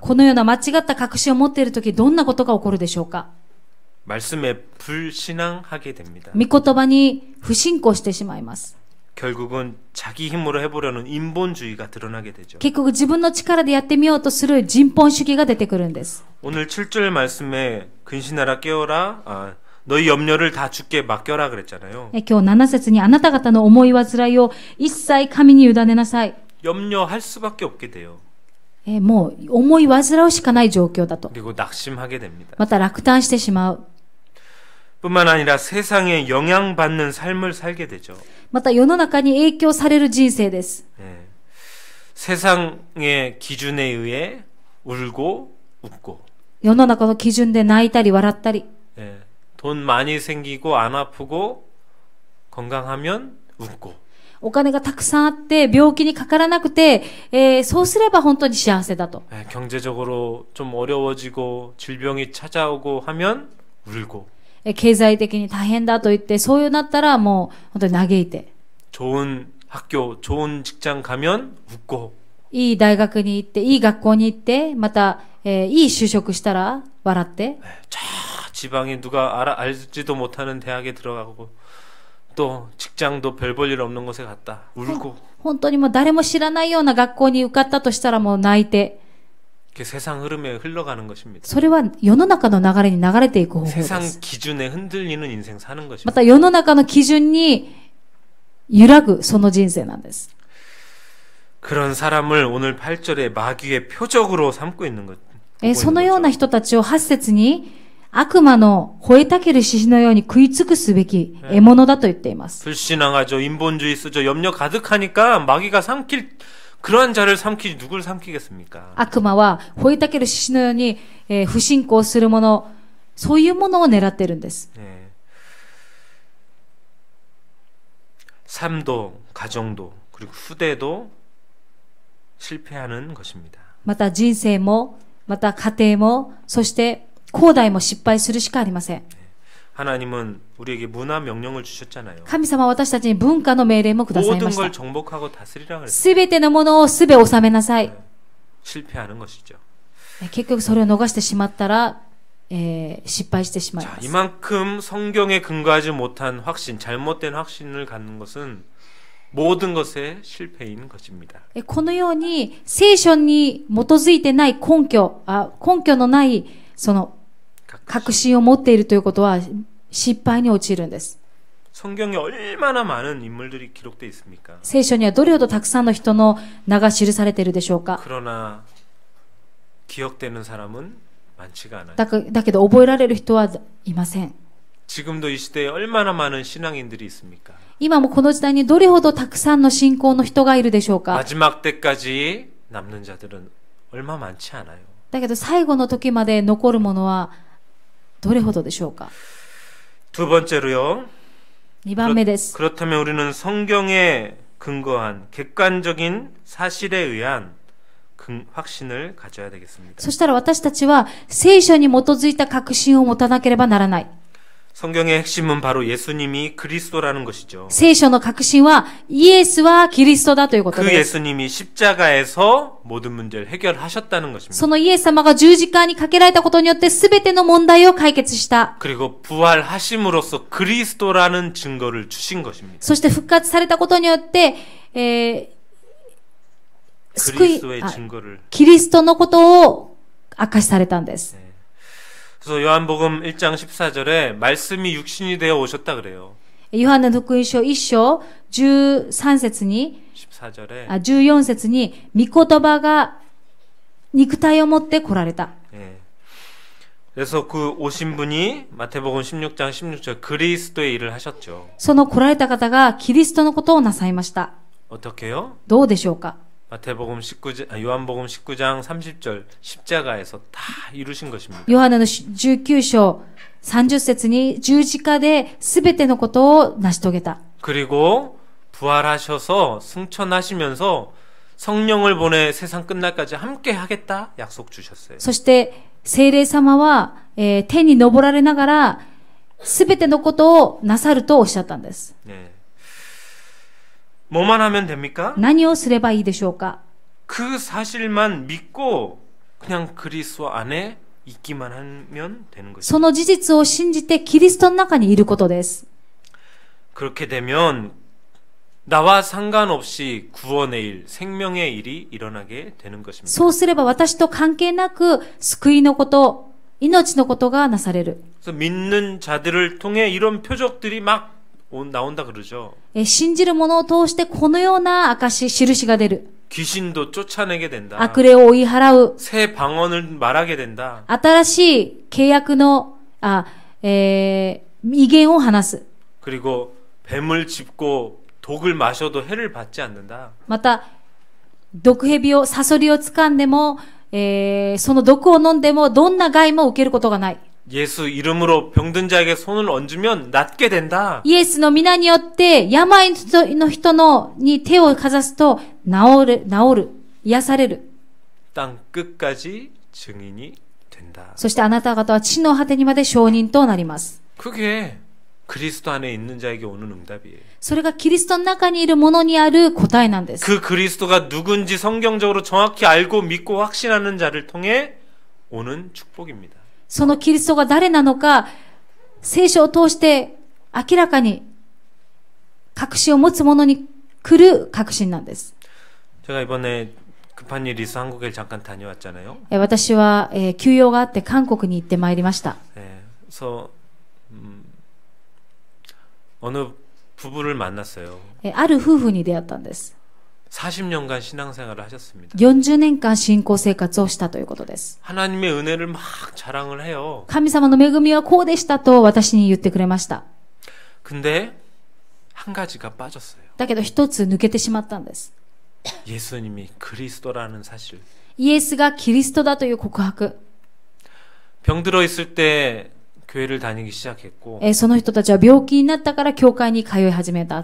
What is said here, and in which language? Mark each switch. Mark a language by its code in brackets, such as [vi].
[ja] このような間違った確信を持っているとき、どんなことが起こるでしょうか？ [ko] 말씀에 불신앙하게 됩니다. [ja] 御言葉に不信仰してしまいます。 [ko] 결국은 자기 힘으로 해보려는 인본주의가 드러나게 되죠. [ja] 結局自分の力でやってみようとする人本主義が出てくるんです。 [ko] 오늘 7절 말씀에 근신하라 깨어라 너희 염려를 다 주께 맡겨라 그랬잖아요. [ja] 今日7節にあなた方の思い煩いを一切神に委ねなさい。 [ko] 염려할 수밖에 없게 돼요. [ja] もう思い煩うしかない状況だと。 [ko] 그리고 낙심하게 됩니다. [ja] また落胆してしまう。 [ko] 뿐만 아니라 세상에 영향받는 삶을 살게 되죠. [ja] また世の中に影響される人生です。 [ko] 예. 세상의 기준에 의해 울고 웃고, [ja] 世の中の基準で泣いたり笑ったり、 [ko] 예, 돈 많이 생기고 안 아프고 건강하면 웃고, [ja] お金がたくさんあって病気にかからなくて、そうすれば本当に幸せだと。 [ko] 예, 경제적으로 좀 어려워지고 질병이 찾아오고 하면 울고, [ja] 経済的に大変だと言って、そういうなったらもう本当に嘆いて、 [ko] 좋은 학교, 좋은 직장 가면 웃고, [ja] いい大学に行って、いい学校に行って、また、いい就職したら笑って、 [ko] 저 지방에 누가 알지도 못하는 대학에 들어가고, 또 직장도 별 볼 일 없는 곳에 갔다 울고, [ja] 本当にもう誰も知らないような学校に受かったとしたらもう泣いて、 [ko] 그게 세상 흐름에 흘러가는 것입니다. [ja] それは世の中の流れに流れていく方法で [ko] 세상 [ja] す。 [ko] 기준에 흔들리는 인생 사는 [ja] ま [ko] 것입니다. [ja] た世の中の基準に揺らぐその人生なんです。 [ko] 그런 사람을 오늘 8절에 마귀의 표적으로 삼고 있는 것. [ja] そのような人たちを8節に悪魔の吠えたける獅子のように食い尽くすべき獲物だと言っています。 [ko] 불신앙하죠. 인본주의 쓰죠. 염려 가득하니까 마귀가 삼킬 그러한 자를 삼키지 누굴 삼키겠습니까? [ja] 悪魔は吠えたける獅子のように、不信仰する者、そういうものを狙っているんです。 [ko] 네. 삶도, 가정도, 그리고 후대도 실패하는 것입니다. [ja] また人生も、また家庭も、そして後代も失敗するしかありません。 [ko] 하나님은 우리에게 문화 명령을 주셨잖아요. [ja] 神様は私たちに文化の命令もくださいま [ko] 모든 [ja] し [ko] 걸 [ja] た。 [ko] 정복하고 다스리라 그랬어요. [ja] すべてのものをすべ収めなさい。 [ko] 실패하는 것이죠. [ja] 結局それを逃してしまったら、失敗してしまい [ko] 자, [ja] ます。 [ko] 이만큼 성경에 근거하지 못한 확신, 잘못된 확신을 갖는 것은 모든 것의 실패인 것입니다. [ja] このように聖書に基づいてない根拠のないその確信を持っているということは失敗に陥るんです。 [ko] 성경에 얼마나 많은 인물들이 기록되어 있습니까? [ja] 聖書にはどれほどたくさんの人の名が記されているでしょうか。 [ko] 그러나 기억되는 사람은 많지가 않아요. [ja] だけど覚えられる人はいません。 [ko] 지금도 이 시대에 얼마나 많은 신앙인들이 있습니까? [ja] 今もこの時代にどれほどたくさんの信仰の人がいるでしょうか。 [ko] 마지막 때까지 남는 자들은 얼마 많지 않아요. [ja] だけど最後の時まで残るものはどれほどでしょうか。 [ko] 두 번째로요. [ja] 2番目です。 [ko] 그렇다면 우리는 성경에 근거한 객관적인 사실에 의한 확신을 가져야 되겠습니다. [ja] そしたら私たちは聖書に基づいた確信を持たなければならない。 [ko] 성경의 핵심은 바로 예수님이 그리스도라는 것이죠. [ja] 聖書の確信はイエスはキリストだということ [ko] 그 [ja] です。 [ko] 예수님이 십자가에서 모든 문제를 해결하셨다는 것입니다. [ja] そのイエス様が十字架にかけられたことによって全ての問題を解決した。 [ko] 그리고 부활하심으로써 그리스도라는 증거를 주신 것입니다. [ja] そして復活されたことによって、 [ko] 그리스도의 증거를. [ja] キリストのことを明かしされたんです。 [ko] 그래서 요한복음 1장 14절에 말씀이 육신이 되어 오셨다 그래요. [ja] ヨハネの福音書1章13節に、 [ko] 14절에 [ja] 14節に、御言葉が肉体を持って来られた。 [ko] 예. 그래서 그 오신 분이 마태복음 16장 16절 그리스도의 일을 하셨죠. [ja] その来られた方がキリストのことをなさいました。 [ko] 어떻게요? [ja] どうでしょうか。 [ko] 마태복음 19장, 요한복음 19장 30절 십자가에서 다 이루신 것입니다. [ja] ヨハネの19章30節に十字架で全てのことを成し遂げた。 [ko] 그리고 부활하셔서 승천하시면서 성령을 보내 세상 끝날까지 함께 하겠다 약속 주셨어요. [ja] そして聖霊様は、天に昇られながら全てのことをなさるとおっしゃったんです。 [ko] 네. 뭐만 하면 됩니까? [ja] 何をすればいいでしょうか。 [ko] 그 사실만 믿고 그냥 그리스도 안에 있기만 하면 되는 거죠. [ja] その事実を信じてキリストの中にいることです。 [ko] 그렇게 되면 나와 상관없이 구원의 일, 생명의 일이 일어나게 되는 것입니다. [ja] そうすれば私と関係なく救いのこと、命のことがなされる。 [ko] 그래서 믿는 자들을 통해 이런 표적들이 막 나온다 그러죠. [ja] 信じる者を通してこのような証、印が出る。 [ko] 귀신도 쫓아내게 된다. [ja] 悪霊を追い払う。 [ko] 새 방언을 말하게 된다. [ja] 新しい契約の、威厳を話す。 [ko] 그리고 뱀을 짚고 독을 마셔도 해를 받지 않는다. [ja] また、毒蛇を、サソリを掴んでも、その毒を飲んでも、どんな害も受けることがない。 [ko] 예수 이름으로 병든 자에게 손을 얹으면 낫게 된다. [ja] イエスの皆によって、病の人に手をかざすと、治る、癒される。 [ko] 땅 끝까지 증인이 된다. [ja] そしてあなた方は地の果てにまで証人となります。 [ko] 그게 그리스도 안에 있는 자에게 오는 응답이에요. [ja] それがキリストの中にいる者にある答えなんです。 [ko] 그 그리스도가 누군지 성경적으로 정확히 알고 믿고 확신하는 자를 통해 오는 축복입니다. [ja] そのキリストが誰なのか、聖書を通して明らかに確信を持つ者に来る確信なんです。 [ko] 제가 이번에 급한 일이 있어 한국에 잠깐 다녀왔잖아요. [ja] 私は、休養があって韓国に行ってまいりました。 [ko] 그래서 어느 부부를 만났어요. [ja] ある夫婦に出会ったんです。 [ko] 40년간 신앙생활을 하셨습니다. [ja] 40年間信仰生活をしたということです。 [ko] 하나님의 은혜를 막 자랑을 해요. [ja] 神様の恵みはこうでしたと私に言ってくれました。 [ko] 근데 한 가지가 빠졌어요. [ja] だけど一つ抜けてしまったんです。 [ko] 예수님이 그리스도라는 사실. [ja] イエスがキリストだという告白。 [ko] 병들어 있을 때 교회를 다니기 시작했고 [ja] その人たちは病気になったから教会に通い始めた。